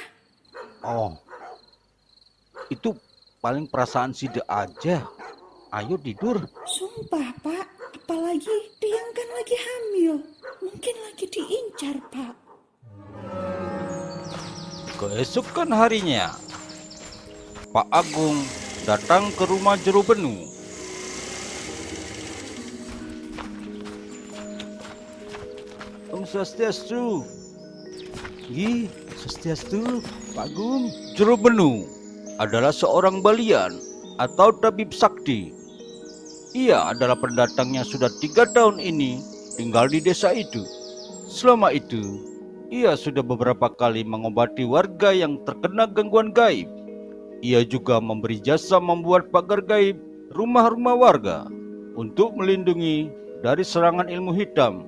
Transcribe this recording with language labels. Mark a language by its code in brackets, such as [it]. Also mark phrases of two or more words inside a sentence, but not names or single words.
[id] Oh, itu paling perasaan Side aja. Ayo tidur. Sumpah Pak. Apalagi Tiang kan lagi hamil. Mungkin lagi diincar Pak. Keesokan harinya, Pak Agung datang ke rumah Jero Benuh. Om Swastiastu. Gi, Swastiastu, Pak Agung. Jero Benuh adalah seorang balian atau tabib sakti. Ia adalah pendatang yang sudah 3 tahun ini tinggal di desa itu. Selama itu, ia sudah beberapa kali mengobati warga yang terkena gangguan gaib. Ia juga memberi jasa membuat pagar gaib rumah-rumah warga untuk melindungi dari serangan ilmu hitam.